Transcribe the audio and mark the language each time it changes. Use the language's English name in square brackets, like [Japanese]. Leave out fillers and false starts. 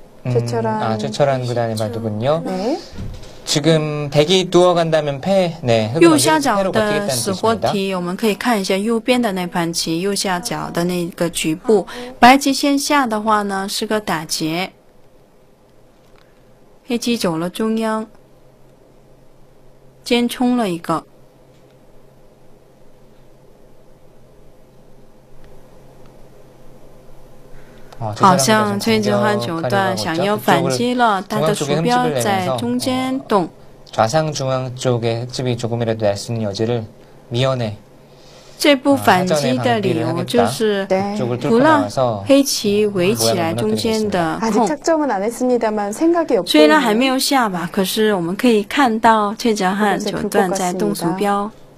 [Korean] 최철한 구단의 바둑은요. 네. 지금 백이 누워간다면 패. 네. [Chinese] 右下角的死活题，我们可以看一下右边的那盘棋，右下角的那个局部，白棋先下的话呢是个打劫，黑棋走了中央，尖冲了一个。好像崔子桓九段想要反击了，他的鼠标在中间动。 [Korean] 좌상 중앙 쪽에 흙집이 조금이라도 날 수 있는 여지를 미연에 [Chinese] 这步反击的理由就是不让黑棋围起来中间的空。虽然还没有下吧，可是我们可以看到崔子桓九段在动鼠标。